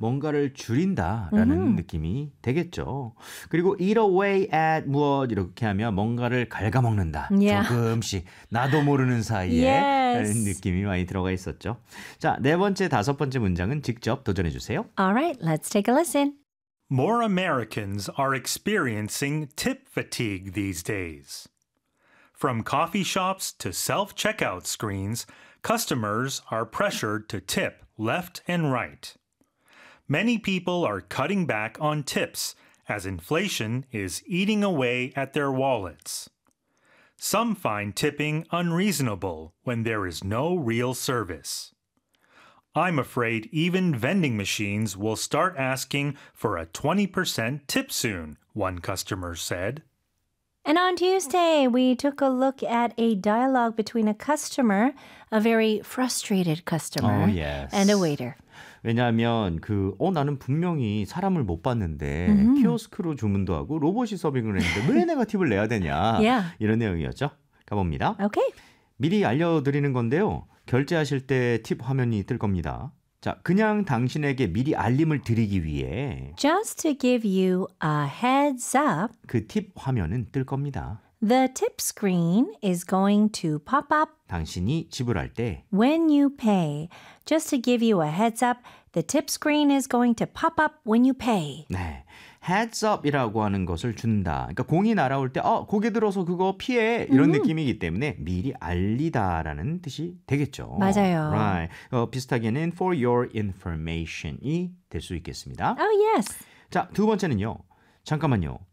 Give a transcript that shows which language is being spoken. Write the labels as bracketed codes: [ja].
[ko] 뭔가를 줄인다라는 느낌이 되겠죠. 그리고 [en] eat away at [ko] 무엇 이렇게 하면 뭔가를 갉아먹는다. [en] Yeah. [ko] 조금씩 나도 모르는 사이에 [en] yes. [ko] 라는 느낌이 많이 들어가 있었죠. 자, 네 번째, 다섯 번째 문장은 직접 도전해 주세요. [en] Alright, let's take a listen. More Americans are experiencing tip fatigue these days. From coffee shops to self-checkout screens, customers are pressured to tip left and right. Many people are cutting back on tips as inflation is eating away at their wallets. Some find tipping unreasonable when there is no real service. I'm afraid even vending machines will start asking for a 20% tip soon, one customer said. And on Tuesday, we took a look at a dialogue between a customer, a very frustrated customer, and a waiter. [ko] 왜냐하면 나는 분명히 사람을 못 봤는데 키오스크로 주문도 하고 로봇이 서빙을 했는데 왜 내가 팁을 내야 되냐? [en] Yeah. [ko] 이런 내용이었죠. 가봅니다. [en] Okay. [ko] 미리 알려드리는 건데요. 결제하실 때 팁 화면이 뜰 겁니다. 자, 그냥 당신에게 미리 알림을 드리기 위해 [en] Just to give you a heads up [ko] 그 팁 화면은 뜰 겁니다. [en] The tip screen is going to pop up [ko] 당신이 지불할 때 [en] When you pay Just to give you a heads up The tip screen is going to pop up when you pay [ko] 네, [en] heads up [ko] 이라고 하는 것을 준다. 그러니까 공이 날아올 때 고개 들어서 그거 피해 이런 느낌이기 때문에 미리 알리다라는 뜻이 되겠죠. 맞아요. [en] Right. [ko] 비슷하게는 [en] for your information [ko] 이 될 수 있겠습니다. [en] Oh, yes. [ko] 자, 두 번째는요. 잠깐만요.